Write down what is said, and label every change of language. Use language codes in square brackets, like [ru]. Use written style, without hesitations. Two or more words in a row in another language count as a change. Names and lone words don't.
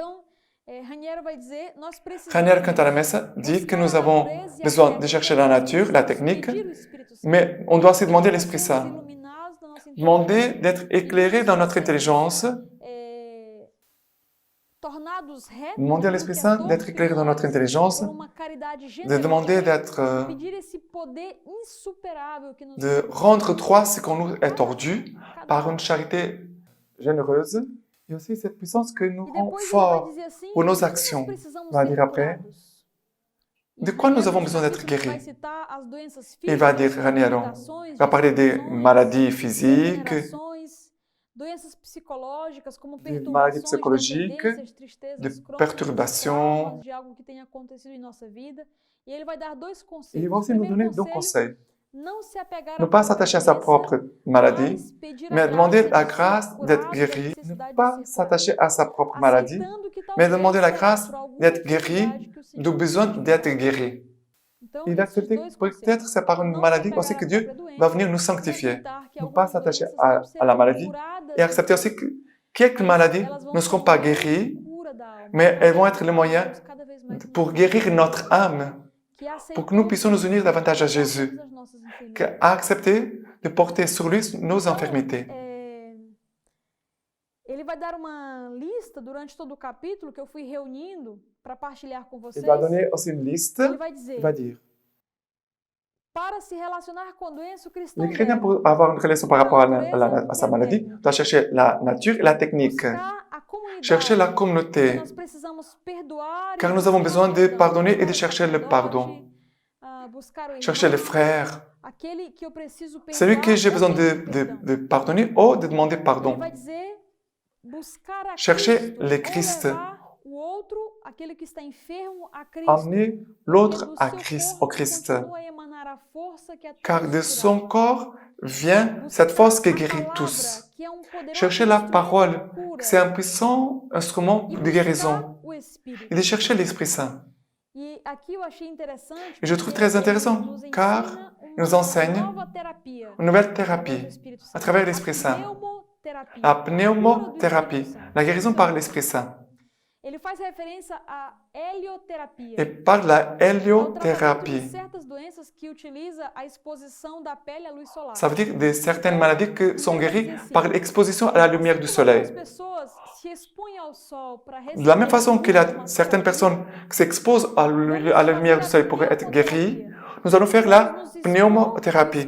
[fr] Raniero Cantalamessa dit que nous avons besoin de chercher la nature, la technique, mais on doit aussi demander à l'Esprit Saint. Demander d'être éclairé dans notre intelligence [pt] tornados retos, [fr] Demander à l'Esprit Saint d'être éclairé dans notre intelligence, [pt] por uma caridade de generosa, [fr] demander d'être, [pt] pedir esse poder insuperável que nos [fr] de rendre droit ce qu'on nous est tordu par une charité généreuse. Et aussi cette puissance que nous [pt] E [fr] rend [pt] depois ele vai [fr] forts [pt] dizer assim, [fr] pour nos [pt] "Por que nós [fr] actions." [pt] precisamos [fr] Il va [pt] ser [fr] dire après, [pt] curados?" [fr] de quoi nous avons besoin d'être [pt] Ele vai [fr] guéris? [pt] citar as doenças [fr] Il va [pt] físicas, [fr] dire, Raniero, [pt] limitações, [fr] il va parler des [pt] disfunções, [fr] maladies physiques, [pt] degenerações, doenças psicológicas como [fr] des maladies [pt] perturbações, [fr] psychologiques, [pt] dependências, [fr] de [pt] tristezas crônicas, [fr] perturbations. [pt] traumas de algo que tenha acontecido em nossa vida. E ele vai dar dois [fr] Et [pt] conselhos. [fr] il va aussi nous [pt] Primeiro [fr] donner deux [pt] conselho, [fr] conseils. [pt] não se apegar [fr] Ne [pt] à [fr] pas [pt] própria [fr] s'attacher à sa [pt] doença, [fr] propre maladie, [pt] mas pedir [fr] mais [pt] a [fr] demander [pt] graça [fr] la [pt] de ser [fr] grâce d'être [pt] curado da [fr] guéri. Ne [pt] necessidade [fr] pas [pt] de ser curado. [fr] s'attacher à sa propre maladie, [pt] Aceitando que [fr] mais [pt] talvez [fr] demander la [pt] seja [fr] grâce [pt] por alguma [fr] d'être guéri [pt] enfermidade que o Senhor [fr] du besoin [pt] nos [fr] d'être [pt] curou. [fr] guéri. [pt] Então, [fr] Et [pt] esses [fr] d'accepter [pt] dois [fr] que [pt] conselhos. [fr] peut-être c'est par une [pt] Não se [fr] maladie [pt] apegar [fr] aussi [pt] à [fr] que [pt] própria [fr] Dieu [pt] doença [fr] va venir nous [pt] e [fr] sanctifier. [pt] aceitar que [fr] Ne pas [pt] algumas [fr] s'attacher [pt] doenças não [fr] à la [pt] serão [fr] maladie [pt] curadas [fr] et accepter aussi que quelques maladies [pt] elas vão [fr] ne seront pas [pt] promover [fr] guéries, [pt] cura da alma, [fr] mais elles vont [pt] para [fr] être le moyen [pt] tornarmos cada vez mais [fr] pour [pt] humanos, [fr] guérir notre âme, [pt] que [fr] pour que nous [pt] aceitou [fr] puissions nous unir davantage à [pt] todas [fr] Jésus, [pt] as nossas [fr] qui [pt] enfermidades. [fr] a accepté de porter sur lui nos infirmités. [pt] Ele vai dar uma lista durante todo o capítulo que eu fui reunindo para partilhar com vocês. [fr] Il va donner aussi une liste. [pt] Ele vai dizer, [fr] Il va dire, [pt] para se relacionar com a doença, o cristão [fr] le chrétien, [pt] deve [fr] pour avoir une relation par rapport à sa maladie, doit chercher la nature et la technique. [pt] buscar a comunidade, [fr] Chercher la [pt] porque [fr] communauté, [pt] nós precisamos perdoar, [fr] car [pt] e [fr] nous avons [pt] buscar [fr] besoin [pt] o [fr] de [pt] perdão, [fr] pardonner et de [pt] buscar o [fr] chercher le [pt] sacerdote, [fr] pardon. [pt] Buscar o [fr] Chercher les [pt] irmão, [fr] frères. [pt] aquele que eu preciso perdoar, [fr] Celui que j'ai [pt] ou [fr] besoin [pt] pedir perdão. [fr] de pardonner ou de demander [pt] Ele [fr] pardon. [pt] vai dizer, buscar a [fr] Chercher [pt] Cristo, [fr] le [pt] ou [fr] Christ. [pt] levar o outro, aquele que está enfermo, a Cristo. [fr] Amener [pt] Porque [fr] l'autre [pt] do [fr] à [pt] seu [fr] Christ, au [pt] corpo [fr] Christ. [pt] continua a emanar a força que a [fr] Car [pt] todos [fr] de son [pt] curava. [fr] corps vient cette force qui guérit tous. [pt] Que é poderoso [fr] Chercher la [pt] instrumento [fr] parole, [pt] de cura, [fr] que c'est un puissant instrument [pt] e [fr] de [pt] buscar [fr] guérison. [pt] o Espírito. [fr] Et de chercher l'Esprit Saint. [pt] E aqui eu achei interessante [fr] Et je trouve [pt] porque [fr] très [pt] ele [fr] intéressant, [pt] nos [fr] car [pt] ensina [fr] il nous [pt] uma [fr] enseigne [pt] nova terapia [fr] une nouvelle [pt] através [fr] thérapie [pt] do Espírito Santo. [fr] à travers [pt] A [fr] l'Esprit Saint. [pt] pneumoterapia, [fr] La [pt] a cura do [fr] pneumothérapie, [pt] Espírito Santo. [fr] la guérison par l'Esprit Saint. [pt] Ele faz referência à helioterapia. [fr] Et par la [pt] É o tratamento de [fr] héliothérapie. [pt] certas doenças que utiliza a exposição da pele à luz solar. [fr] Ça veut dire de certaines maladies qui sont guéries par l'exposition à la lumière du soleil. [pt] As pessoas se expõem ao sol para [fr] De la même façon qu'il y a certaines personnes qui s'exposent à la lumière du soleil pour être guéries, nous allons faire la pneumothérapie.